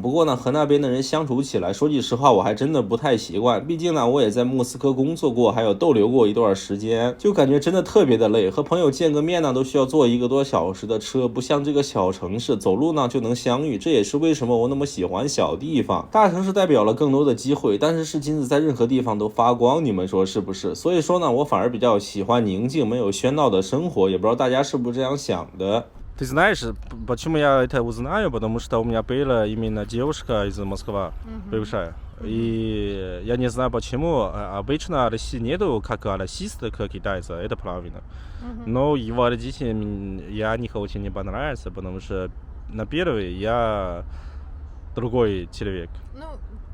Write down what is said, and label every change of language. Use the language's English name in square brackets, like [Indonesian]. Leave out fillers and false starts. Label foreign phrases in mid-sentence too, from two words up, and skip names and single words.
[Chinese] 不过呢，和那边的人相处起来，说句实话，我还真的不太习惯，毕竟呢，我也在莫斯科工作过，还有逗留过一段时间，就感觉真的特别的累，和朋友见个面呢都需要坐1个多小时的车，不像这个小城市走路呢就能相遇，这也是为什么我那么喜欢小地方。大城市代表了更多的机会，但是金子在任何地方都发光，你们说是不是？所以说呢，我反而比较喜欢宁静没有喧闹的生活，也不知道大家是不是这样想的。 [Russian] Ты знаешь, почему я это узнаю? Потому что у меня была именно девушка из Москвы, бывшая. И я не знаю почему. Обычно в России нету как расиста, как китайца, это правильно. Но его родителям я них очень не понравился, потому что на первый я другой человек.